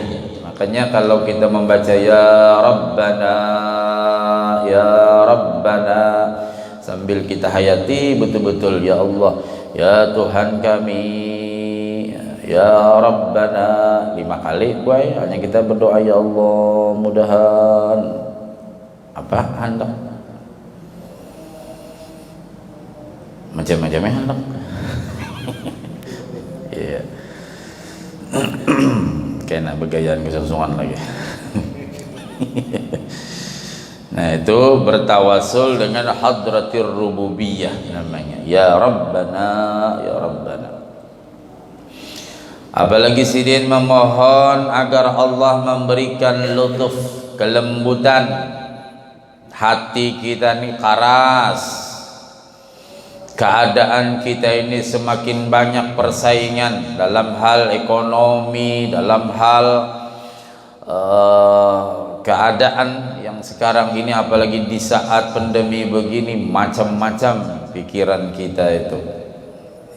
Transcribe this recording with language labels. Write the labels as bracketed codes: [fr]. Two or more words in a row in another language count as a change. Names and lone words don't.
[id] Makanya kalau kita membaca [ar] يا ربنا، يا ربنا, [id] sambil kita hayati betul-betul ya Allah, ya Tuhan kami, [ar] يا ربنا [id] 5 kali, hanya kita berdoa ya Allah, mudahan apa hendak macam-macamnya hendak. Iya. [bjn] Kena bergayaan kesusungan lagi. [id] Nah, itu bertawasul dengan [ar] حضرة الربوبية [id] namanya, [ar] يا ربنا، يا ربنا. [bjn] Apalagi sidin memohon agar Allah memberikan lutuf, kelembutan. [id] Hati kita ini keras, keadaan kita ini semakin banyak persaingan dalam hal ekonomi, dalam hal keadaan yang sekarang ini, apalagi di saat pandemi begini, macam-macam pikiran kita itu.